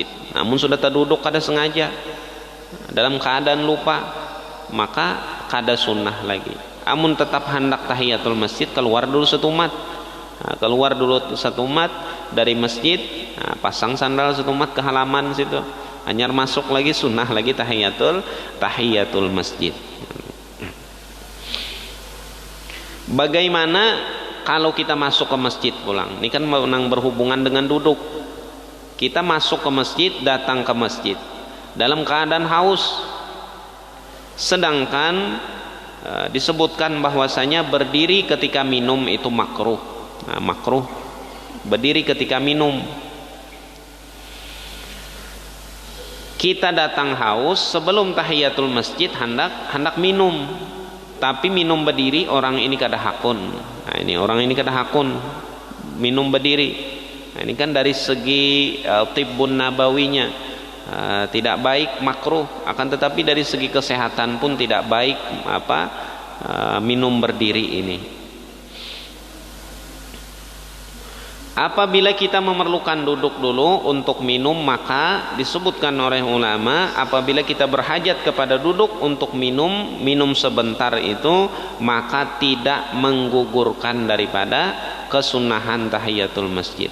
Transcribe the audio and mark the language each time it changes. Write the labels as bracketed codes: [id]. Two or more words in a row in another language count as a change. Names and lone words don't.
[bjn] Namun sudah tak duduk kada sengaja, dalam keadaan lupa, maka kada sunnah lagi. Amun tetap hendak tahiyatul masjid, keluar dulu setumat. Keluar dulu setumat dari masjid, pasang sandal setumat ke halaman situ, hanyar masuk lagi, sunnah lagi tahiyatul masjid. [id] Bagaimana kalau kita masuk ke masjid pulang? Ini kan menang berhubungan dengan duduk. Kita masuk ke masjid, datang ke masjid dalam keadaan haus, sedangkan disebutkan bahwasanya berdiri ketika minum itu makruh. Nah, makruh berdiri ketika minum. Kita datang haus, sebelum tahiyatul masjid hendak minum, tapi minum berdiri, orang ini [bjn] kada hakun. [id] Nah, ini orang ini [bjn] kada hakun [id] minum berdiri. Nah, ini kan dari segi tibbun nabawinya tidak baik, makruh. Akan tetapi dari segi kesehatan pun tidak baik minum berdiri ini. Apabila kita memerlukan duduk dulu untuk minum, maka disebutkan oleh ulama, apabila kita berhajat kepada duduk untuk minum sebentar itu, maka tidak menggugurkan daripada kesunahan tahiyatul masjid.